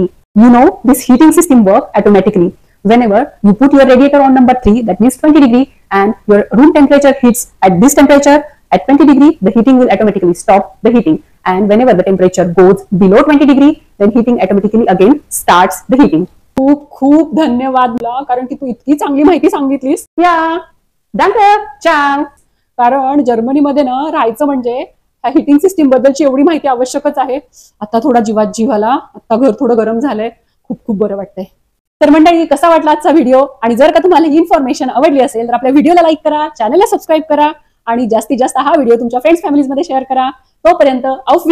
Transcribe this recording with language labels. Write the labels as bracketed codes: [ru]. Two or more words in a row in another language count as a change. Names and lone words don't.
[en] You know, this heating system works automatically. Whenever you put your radiator on number 3, that means 20 degree, and your room temperature hits at this temperature at 20 degree, the heating will automatically stop the heating. And whenever the temperature goes below 20 degree, then heating automatically again starts the heating. [mr] खूप खूप धन्यवाद तुला, कारण की तू इतकी चांगली माहिती सांगितलीस. [de] Yeah, danke, ciao. [mr] कारण जर्मनीमध्ये ना राहायचं म्हणजे ह्या [en] heating system [mr] बद्दलची एवढी माहिती आवश्यकच आहे. आता थोडा जीवात जीव आला, आता घर थोडं गरम झालंय, खूप खूप बरं वाटतंय. तर मंडळी, कसा वाटला आजचा व्हिडिओ? आणि जर का तुम्हाला ही इन्फॉर्मेशन आवडली असेल तर आपल्या व्हिडिओला लाईक करा, चॅनलला सबस्क्राईब करा, आणि जास्तीत जास्त हा व्हिडिओ तुमच्या [en] friends families [mr] मध्ये शेअर करा.